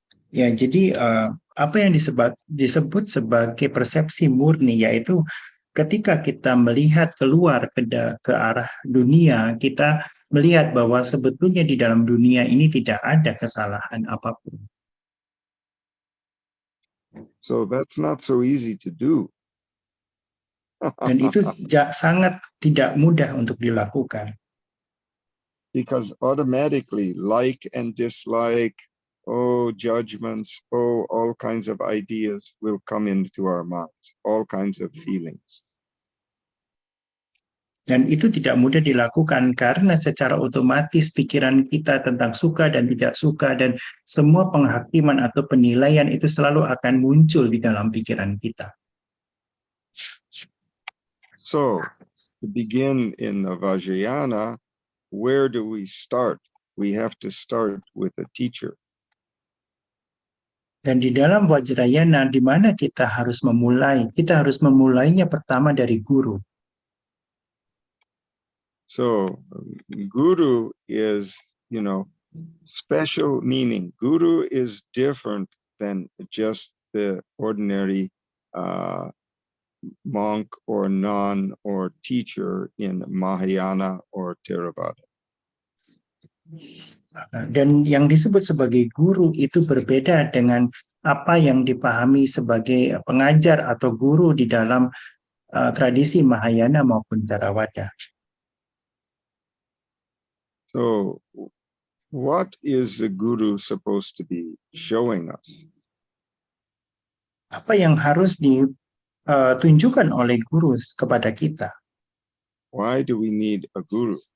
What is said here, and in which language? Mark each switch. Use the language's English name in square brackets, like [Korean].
[Indonesian] Ya, jadi apa yang disebut sebagai persepsi murni, yaitu ketika kita melihat keluar ke arah dunia, kita melihat bahwa sebetulnya di dalam dunia ini tidak ada kesalahan apapun. [English] So that's not so easy to do. [Indonesian] Dan itu sangat tidak mudah untuk dilakukan. [English] Because automatically like and dislike, judgments, all kinds of ideas will come into our minds, all kinds of feelings. [Indonesian] Dan itu tidak mudah dilakukan karena secara otomatis pikiran kita tentang suka dan tidak suka dan semua penghakiman atau penilaian itu selalu akan muncul di dalam pikiran kita. [English] So, to begin in the Vajrayana, where do we start? We have to start with a teacher. [Indonesian] Dan di dalam Vajrayana, di mana kita harus memulai? Kita harus memulainya pertama dari guru. [English] So, guru is, special meaning. Guru is different than just the ordinary monk or nun or teacher in Mahayana or Theravada. [Indonesian] Dan yang disebut sebagai guru itu berbeda dengan apa yang dipahami sebagai pengajar atau guru di dalam tradisi Mahayana maupun Theravada. [English] So, what is the guru supposed to be showing us? [Indonesian] Apa yang harus ditunjukkan oleh guru kepada kita? [English] Why do we need a guru?